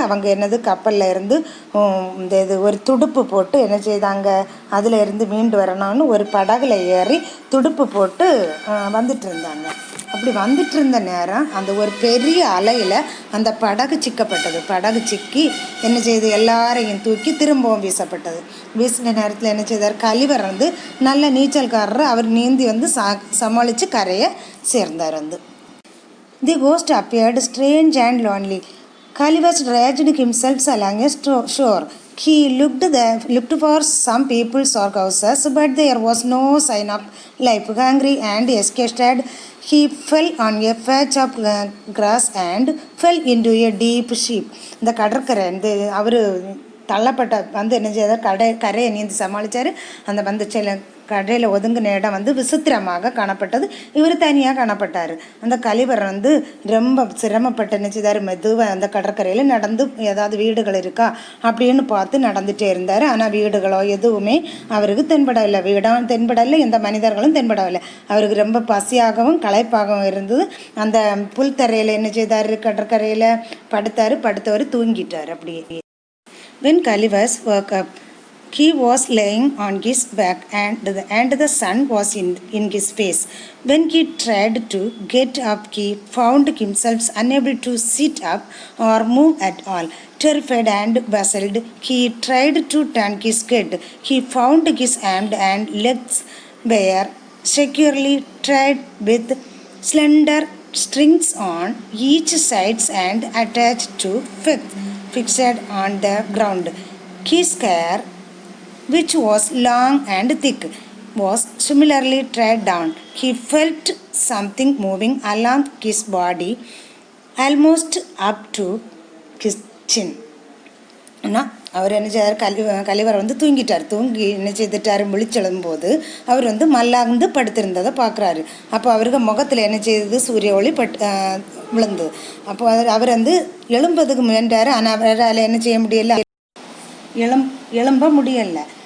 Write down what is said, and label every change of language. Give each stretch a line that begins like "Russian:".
Tamil: அவங்க கப்பலில் இருந்து ஒரு துடுப்பு போட்டு என்ன செய்தாங்க, அதில் இருந்து மீண்டு வரணும்னு ஒரு படகுல ஏறி துடுப்பு போட்டு வந்துட்டு இருந்தாங்க. அப்படி வந்துட்டு இருந்த நேரம் அந்த ஒரு பெரிய அலையில் அந்த படகு சிக்கப்பட்டது. படகு சிக்கி என்ன செய்து எல்லாரையும் தூக்கி திரும்பவும் வீசப்பட்டது. வீசின நேரத்தில் என்ன செய்தார், கலிவர் நல்ல நீச்சல்காரர். அவர் நீந்தி சமாளித்து கரையை சேர்ந்தார்.
English: The coast appeared strange and lonely. Kalivas dragged himself along a shore. He looked for some people's or houses, but there was no sign of life. Hungry and exhausted, he fell on a patch of grass and fell into a deep sleep.
Tamil: இந்த கடற்கரை அவர் தள்ளப்பட்ட என்ன செய்தார், கரையை நீந்தி சமாளித்தார். அந்த சில கடையில் ஒதுங்கின இடம் விசித்திரமாக காணப்பட்டது. இவர் தனியாக காணப்பட்டார். அந்த கலிவர் ரொம்ப சிரமப்பட்டு என்ன செய்தார், மெதுவாக அந்த கடற்கரையில் நடந்து ஏதாவது வீடுகள் இருக்கா அப்படின்னு பார்த்து நடந்துகிட்டே இருந்தார். ஆனால் வீடுகளோ எதுவுமே அவருக்கு தென்படவில்லை. வீடும் தென்படவில்லை, எந்த மனிதர்களும் தென்படவில்லை. அவருக்கு ரொம்ப பசியாகவும் களைப்பாகவும் இருந்தது. அந்த புல்தரையில் என்ன செய்தார், கடற்கரையில் படுத்தவர் தூங்கிட்டார். அப்படியே
English: When Kalivas woke up, he was lying on his back and the sun was in his face. When he tried to get up, he found himself unable to sit up or move at all. Terrified and puzzled, he tried to turn his head. He found his arms and legs were securely tied with slender strings on each side and attached to fixed on the ground. His hair, which was long and thick, was similarly tied down. He felt something moving along his body, almost up to his chin.
Tamil: அவர் என்ன செய்தார், Gulliver தூங்கிட்டார். தூங்கி என்ன செய்துட்டார், விழிச்செழும்போது அவர் மல்லாந்து படுத்திருந்ததை பார்க்குறாரு. அப்போ அவருக்கு முகத்தில் என்ன செய்தது, சூரிய ஒளி விழுந்து. அப்போ அவர் எழும்பதுக்கு முயன்றார். ஆனால் அவரால் என்ன செய்ய முடியலை, எழும்ப முடியலை.